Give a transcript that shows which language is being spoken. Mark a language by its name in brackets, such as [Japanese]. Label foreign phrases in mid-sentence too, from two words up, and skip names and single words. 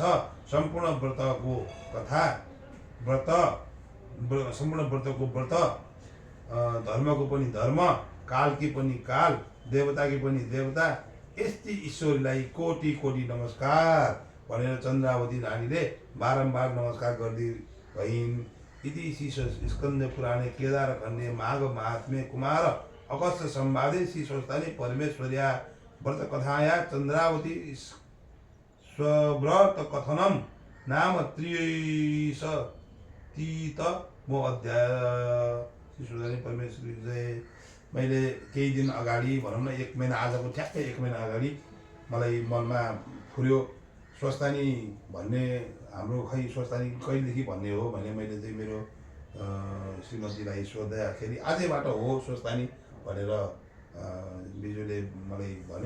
[Nepali] सम्पूर्ण व्रतको व्रत, धर्मको पनि धर्म, कालकी पनि काल, देवताकी पनि देवता, यस्ती ईश्वरीलाई कोटि कोटि नमस्कार भनेर चन्द्रावती रानीले बारम्बार नमस्कार गर्दै भइन्। [Sanskrit] इति श्री स्कन्द पुराणे केदार खण्डे माघ महात्म्ये कुमार अगस्त संवादे श्री स्वस्थानी परमेश्वर्या व्रत कथाया चन्द्रावती स्वव्रत कथनम नाम 33मो अध्याय। [Nepali] श्री स्वस्थानी परमेश्वरी जय। मैले केही दिन अगाडि, भनौँ न 1 महिना, आजको ठ्याक्कै 1 महिना अगाडि मलाई मनमा फुर्यो स्वस्थानी भन्ने हाम्रो खै स्वस्थानी कहिलेदेखि भन्ने हो भने मैले चाहिँ मेरो श्रीमतीलाई सोद्धाखेरि आजैबाट हो स्वस्थानी भनेर बिजुले मलाई भन्यो।